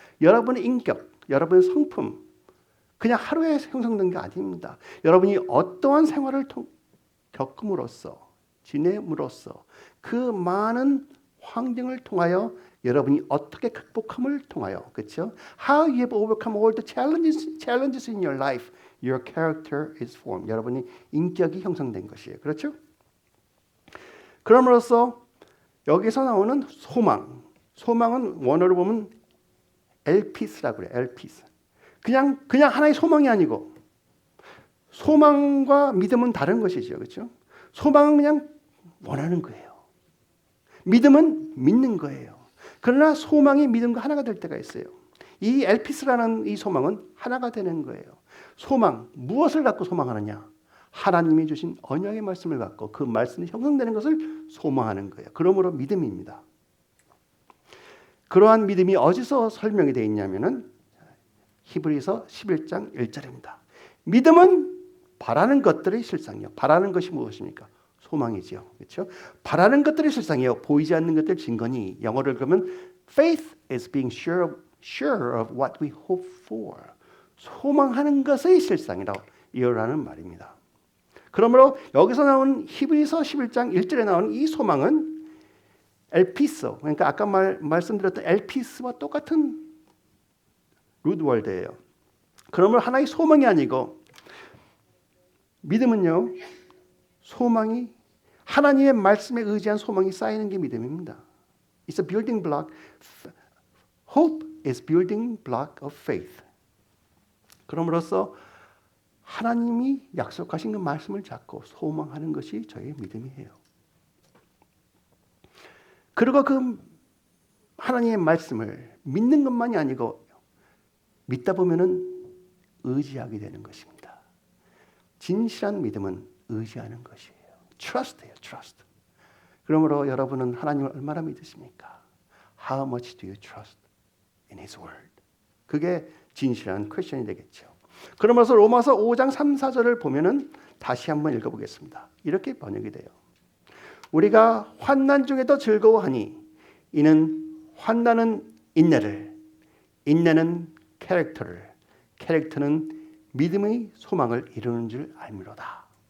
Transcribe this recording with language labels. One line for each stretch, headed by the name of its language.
Korean: 여러분의 인격, 여러분의 성품, 그냥 하루에 형성된 게 아닙니다. 여러분이 어떠한 생활을 겪음으로써, 지냄으로써 그 많은 환경을 통하여 여러분이 어떻게 극복함을 통하여, 그렇죠?
English: How you have overcome all the challenges in your life, your character is formed.
Korean: 여러분이 인격이 형성된 것이에요. 그렇죠? 그럼으로써 여기서 나오는 소망. 소망은 원어로 보면 엘피스라고 그래요. 엘피스. 그냥 하나의 소망이 아니고 소망과 믿음은 다른 것이죠. 그렇죠? 소망은 그냥 원하는 거예요. 믿음은 믿는 거예요. 그러나 소망이 믿음과 하나가 될 때가 있어요. 이 엘피스라는 이 소망은 하나가 되는 거예요. 소망, 무엇을 갖고 소망하느냐? 하나님이 주신 언약의 말씀을 갖고 그 말씀이 형성되는 것을 소망하는 거예요. 그러므로 믿음입니다. 그러한 믿음이 어디서 설명이 되어 있냐면은 히브리서 11장 1절입니다. 믿음은 바라는 것들의 실상이요. 바라는 것이 무엇입니까? 소망이지요. 그렇죠? 바라는 것들의 실상이요. 보이지 않는 것들 증거니. 영어를 그러면
English: faith is being sure of what we hope for.
Korean: 소망하는 것의 실상이라고 이어라는 말입니다. 그러므로 여기서 나온 히브리서 11장 1절에 나오는 이 소망은 엘피스, 그러니까 아까 말씀드렸던 엘피스와 똑같은 루드월드예요. 그러므로 하나의 소망이 아니고 믿음은요, 소망이 하나님의 말씀에 의지한 소망이 쌓이는 게 믿음입니다.
English: It's a building block. Hope is building block of faith.
Korean: 그럼으로써 하나님이 약속하신 그 말씀을 잡고 소망하는 것이 저의 믿음이에요. 그리고 그 하나님의 말씀을 믿는 것만이 아니고 믿다 보면은 의지하게 되는 것입니다. 진실한 믿음은 의지하는 것이에요. Trust예요, trust. 그러므로 여러분은 하나님을 얼마나 믿으십니까?
English: How much do you trust in His word?
Korean: 그게 진실한 크리스천이 되겠죠. 그러면서 로마서 5장 3, 4절을 보면은 다시 한번 읽어보겠습니다. 이렇게 번역이 돼요. 우리가 환난 중에도 즐거워하니 이는 환난은 인내를, 인내는 캐릭터를, 캐릭터는 믿음의 소망을 이루는 줄 알미로다.